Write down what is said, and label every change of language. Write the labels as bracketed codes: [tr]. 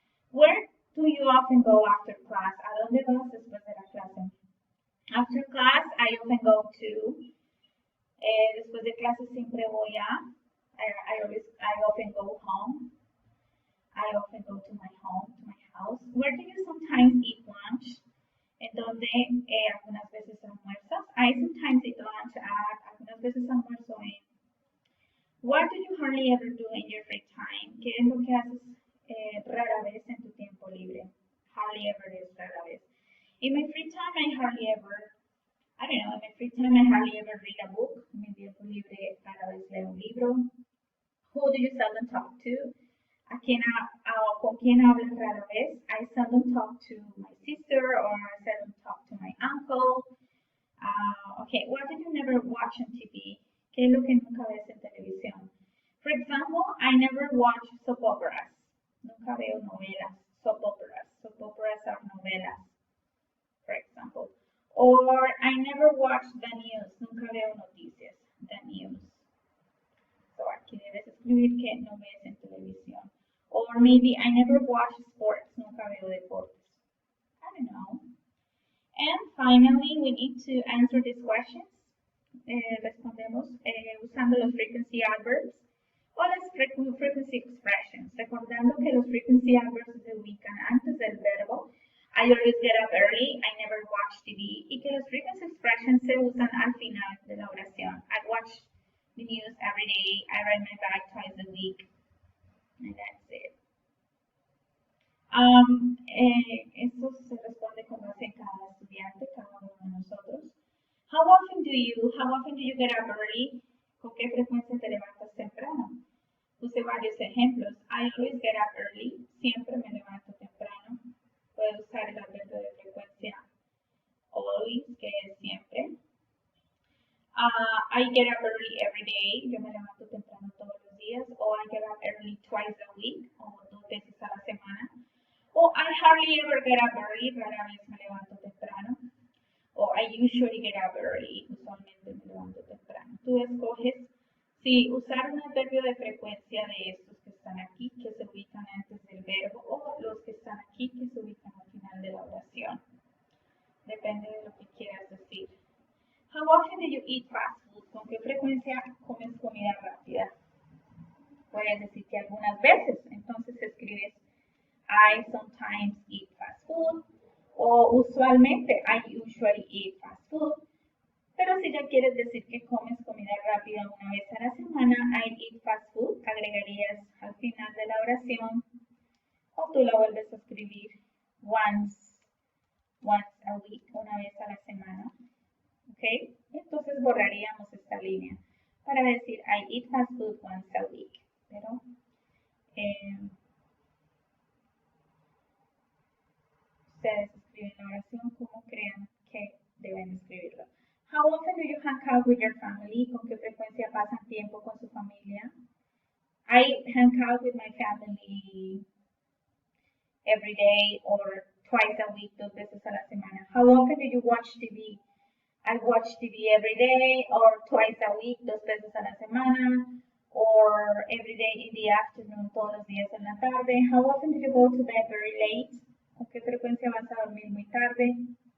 [en] Where do you often go after class? [es] ¿A dónde vas después de la clase? [en] After class, I often go to, [es] después de clase siempre voy a, [en] I often go home. I often go to my home, to my house. Where do you sometimes eat lunch? [es] En donde algunas veces almuerzas. [en] I sometimes eat lunch at, [es] algunas veces almuerzo en. [en] What do you hardly ever do in your free time? [es] ¿Qué es lo que haces rara vez en tu tiempo libre? [en] Hardly ever [es] es rara vez. [en] In my free time, I hardly ever, in my free time, I hardly ever read a book. [es] En mi tiempo libre, rara vez leo un libro. [en] Who do you seldom talk to? [es] ¿Con quién hablas rara vez? [en] I seldom talk to my sister or I seldom talk to my uncle. Okay, what do you never watch on TV? [es] ¿Qué es lo que nunca ves en televisión? [en] For example, I never watch soap operas. [es] Nunca veo novelas. [en] Soap operas. Soap operas are novelas, for example. Or I never watch the news. [es] Nunca veo noticias. [en] The news. [es] So aquí debes escribir que no ves en televisión. [en] Or maybe I never watch sports. [es] Nunca veo deportes. [en] I don't know. And finally, we need to answer these questions. [es] Respondemos usando los [en] frequency adverbs [es] o las [en] frequency expressions. [es] Recordando que los [en] frequency adverbs [es] se ubican antes del verbo. [en] I always get up early. I never watch TV. [es] Y que los [en] frequency expressions [es] se usan al final de la oración. [en] I watch the news every day. I ride my bike twice a week. And that's it. [es] Esto se responde con base en cada estudiante, cada uno de nosotros. [en] How often do you get up early? [es] ¿Con qué frecuencia te levantas temprano? Puse varios ejemplos. [en] I always get up early. [es] Siempre me levanto temprano. Puedo usar el adverbio de frecuencia always, que es siempre. [en] I get up early every day. [es] Yo me levanto temprano todos los días. [en] O I get up early twice a week. [es] O 2 veces a la semana. [en] O I hardly ever get up early. [es] Rara vez me levanto temprano. O [en] I usually get up early. [es] Usualmente me levanto temprano. Tú escoges si usar un adverbio de frecuencia de estos que están aquí, que se ubican antes del verbo, o los que están aquí, que se ubican al final de la oración. Depende de lo que quieras decir. [en] How often do you eat fast food? [es] ¿Con qué frecuencia comes comida rápida? Puedes decir que algunas veces. Entonces escribes [en] I sometimes eat fast food. [es] O usualmente, [en] I usually eat fast food. [es] Pero si ya quieres decir que comes comida rápida una vez a la semana, [en] I eat fast food, [es] agregarías al final de la oración. Ok, tú la vuelves a escribir [en] once a week, [es] una vez a la semana. ¿Ok? Entonces borraríamos esta línea para decir [en] I eat fast food once a week. [es] Pero ustedes escriben la oración como crean que deben escribirlo. [en] How often do you hang out with your family? [es] ¿Con qué frecuencia pasan tiempo con su familia? [en] I hang out with my family every day or twice a week, [es] 2 veces a la semana. [en] How often do you watch TV? I watch TV every day or twice a week, [es] 2 veces a la semana, [en] or every day in the afternoon, [es] todos los días en la tarde. [en] How often do you go to bed very late? [es] ¿Con qué frecuencia vas a dormir muy tarde?